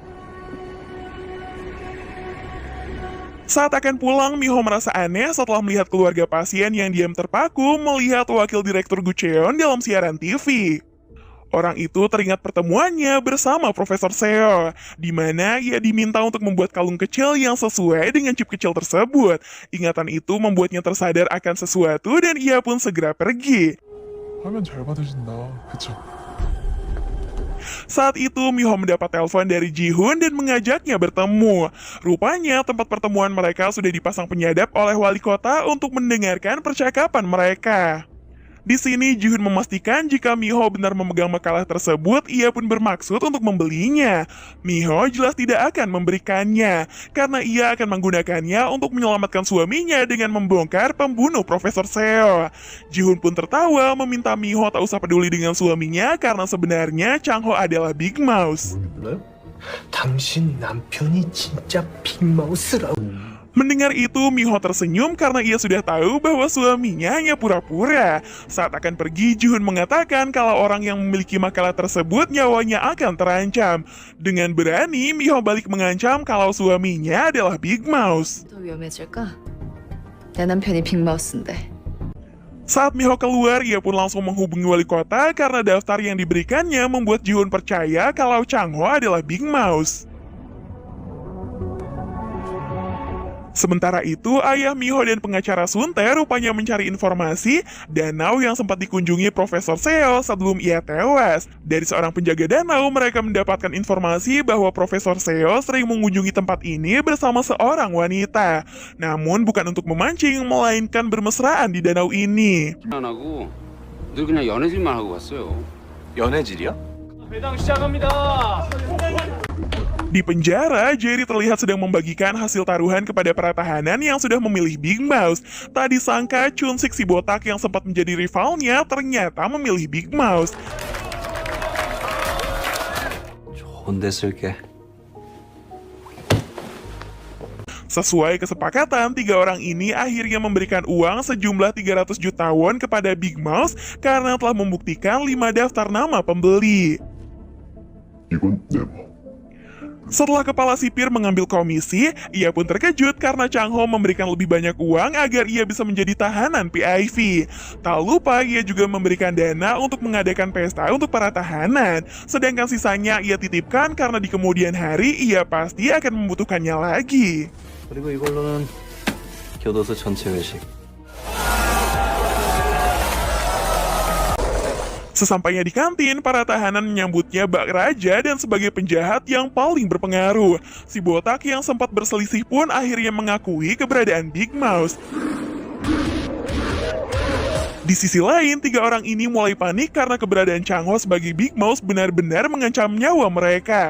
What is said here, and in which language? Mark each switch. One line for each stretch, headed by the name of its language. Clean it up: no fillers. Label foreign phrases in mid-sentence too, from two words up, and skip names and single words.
Indonesian: Saat akan pulang, Miho merasa aneh setelah melihat keluarga pasien yang diam terpaku melihat wakil direktur Gucheon dalam siaran TV. Orang itu teringat pertemuannya bersama Profesor Seo, di mana ia diminta untuk membuat kalung kecil yang sesuai dengan chip kecil tersebut. Ingatan itu membuatnya tersadar akan sesuatu dan ia pun segera pergi.
Korean: 하면 잘 받으신다. 그쵸?
Indonesian: Saat itu, Miho mendapat telepon dari Ji-hoon dan mengajaknya bertemu. Rupanya, tempat pertemuan mereka sudah dipasang penyadap oleh wali kota untuk mendengarkan percakapan mereka. Di sini, Ji-hoon memastikan jika Miho benar memegang makalah tersebut, ia pun bermaksud untuk membelinya. Miho jelas tidak akan memberikannya, karena ia akan menggunakannya untuk menyelamatkan suaminya dengan membongkar pembunuh Profesor Seo. Ji-hoon pun tertawa meminta Miho tak usah peduli dengan suaminya karena sebenarnya Chang-ho adalah Big Mouse.
Korean: 당신 남편이 진짜 빅마우스라고.
Indonesian: Mendengar itu, Miho tersenyum karena ia sudah tahu bahwa suaminya hanya pura-pura. Saat akan pergi, Ji-hoon mengatakan kalau orang yang memiliki makalah tersebut nyawanya akan terancam. Dengan berani, Miho balik mengancam kalau suaminya adalah Big Mouse.
Korean: 더 위험해질까? 내 남편이 빅마우스인데.
Indonesian: Saat Miho keluar, ia pun langsung menghubungi wali kota karena daftar yang diberikannya membuat Ji-hoon percaya kalau Chang-ho adalah Big Mouse. Sementara itu, ayah Miho dan pengacara Sunte rupanya mencari informasi danau yang sempat dikunjungi Profesor Seo sebelum ia tewas. Dari seorang penjaga danau, mereka mendapatkan informasi bahwa Profesor Seo sering mengunjungi tempat ini bersama seorang wanita. Namun bukan untuk memancing, melainkan bermesraan di danau ini.
Korean: 안 하고 늘 그냥 연애질만 하고 갔어요. 연애질이야? 배당 시작합니다.
Indonesian: Di penjara, Jerry terlihat sedang membagikan hasil taruhan kepada para tahanan yang sudah memilih Big Mouse. Tak disangka Chun-sik si botak yang sempat menjadi rivalnya ternyata memilih Big Mouse.
Korean: 좋은데 쓸게.
Indonesian: Sesuai kesepakatan, 3 orang ini akhirnya memberikan uang sejumlah 300 juta won kepada Big Mouse karena telah membuktikan 5 daftar nama pembeli.
Korean: 이건 내 맘.
Indonesian: Setelah kepala sipir mengambil komisi, ia pun terkejut karena Chang-ho memberikan lebih banyak uang agar ia bisa menjadi tahanan PIV. Tak lupa, ia juga memberikan dana untuk mengadakan pesta untuk para tahanan. Sedangkan sisanya ia titipkan karena di kemudian hari ia pasti akan membutuhkannya lagi.
Korean: 그리고 이걸로는 교도소 전체 회식.
Indonesian: Sesampainya di kantin, para tahanan menyambutnya bak raja dan sebagai penjahat yang paling berpengaruh. Si botak yang sempat berselisih pun akhirnya mengakui keberadaan Big Mouse. Di sisi lain, 3 orang ini mulai panik karena keberadaan Chang-ho sebagai Big Mouse benar-benar mengancam nyawa mereka.